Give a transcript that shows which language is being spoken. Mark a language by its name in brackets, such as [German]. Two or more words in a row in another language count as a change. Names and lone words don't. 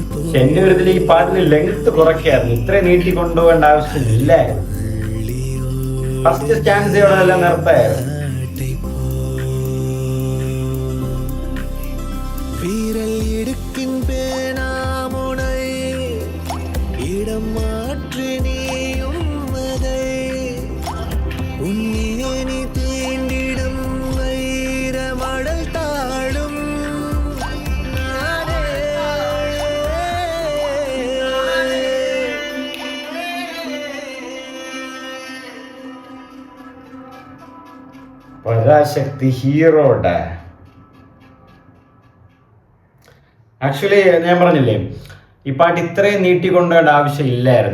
[Malayalam] പക്ഷെ എൻ്റെ ഒരു ഇതിൽ ഈ പാട്ടിന് ലെങ്ത് കുറയ്ക്കായിരുന്നു, ഇത്രയും നീട്ടി കൊണ്ടുപോകേണ്ട ആവശ്യമില്ലായിരുന്നു. ഫസ്റ്റ് സ്റ്റാൻസയോടെല്ലാം നിർത്തായിരുന്നു. [Tamil] வீரல் இடுக்கின் பேனாமுனை இடம் மாற்றி நீயும் அதை உன்னேனி தீண்டிடும் வைர மடல் தாழும் நானே. [Malayalam] പരാശക്തി ഹീറോയുടെ ആക്ച്വലി ഞാൻ പറഞ്ഞില്ലേ, ഈ പാട്ട് ഇത്രയും നീട്ടിക്കൊണ്ടുപോകേണ്ട ആവശ്യമില്ലായിരുന്നു.